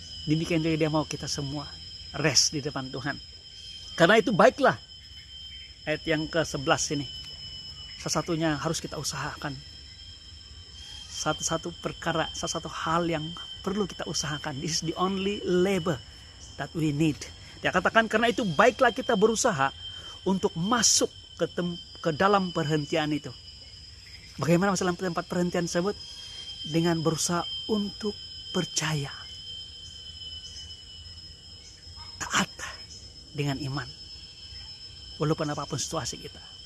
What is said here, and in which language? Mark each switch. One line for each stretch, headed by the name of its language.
Indonesian: Demikian juga dia mau kita semua rest di depan Tuhan. Karena itu baiklah. Ayat yang ke-11 ini. Satu-satunya harus kita usahakan. Satu-satu perkara, satu hal yang perlu kita usahakan.
English: This is the only labor that we need.
Indonesian: Dia katakan, karena itu baiklah kita berusaha untuk masuk ke dalam perhentian itu. Bagaimana masalah tempat perhentian tersebut? Dengan berusaha untuk percaya. Taat dengan iman. Walaupun apapun situasi kita.